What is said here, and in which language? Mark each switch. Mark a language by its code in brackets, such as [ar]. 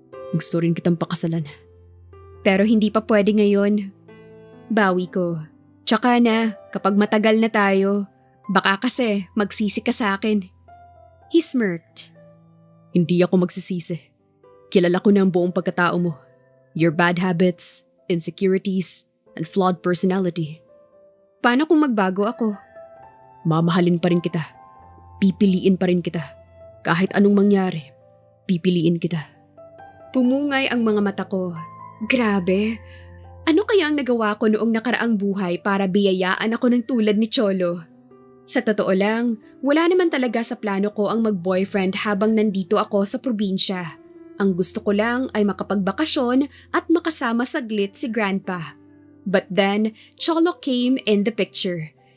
[tl] Gusto rin kitang pakasalan. Pero hindi pa pwede ngayon. Bawi ko. Tsaka na, kapag matagal na tayo, baka kasi magsisi ka sa akin. [en] He smirked. [tl] Hindi ako magsisisi. Kilala ko na ang buong pagkatao mo. [en] Your bad habits, insecurities, and flawed personality. [tl] Paano kung magbago ako? Mamahalin pa rin kita. Pipiliin pa rin kita. Kahit anong mangyari, pipiliin kita. Pumungay ang mga mata ko. Grabe. Ano kaya ang nagawa ko noong nakaraang buhay para biyayaan ako ng tulad ni Cholo? Sa totoo lang, wala naman talaga sa plano ko ang mag-boyfriend habang nandito ako sa probinsya. Ang gusto ko lang ay makapagbakasyon at makasama saglit si Grandpa. [en] But then, Cholo came in the picture.